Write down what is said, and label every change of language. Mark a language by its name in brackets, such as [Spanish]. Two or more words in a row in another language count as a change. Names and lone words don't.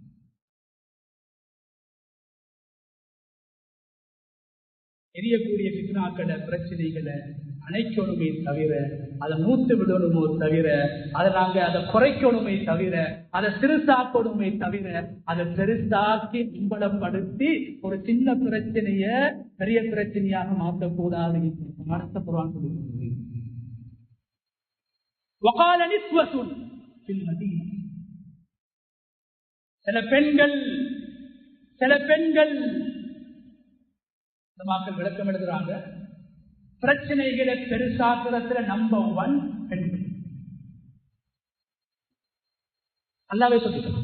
[Tamil] எரியக்கூடிய பித்னாக்களை, பிரச்சனைகளை அணைக்கணுமே தவிர, அதை மூத்து விடணுமோ தவிர, அதை குறைக்கணுமே தவிர, அதை சிறுசாக்கணுமே தவிர, அதை பெருசாக்கி இம்பலப்படுத்தி ஒரு சின்ன பிரச்சனைய பெரிய பிரச்சனையாக மாற்றக்கூடாது என்று அடுத்த குர்ஆன் சொல்லுகிறது. [Arabic] وقال نسوة في المدينة. [Tamil] சில பெண்கள் மக்கள் விளக்கம் எழுதுறாங்க, பிரச்சனைகளை பெருசாக்குறதுல நம்பர் 1 பெண்கள். அல்லாஹ்வே சொல்லிட்டான்.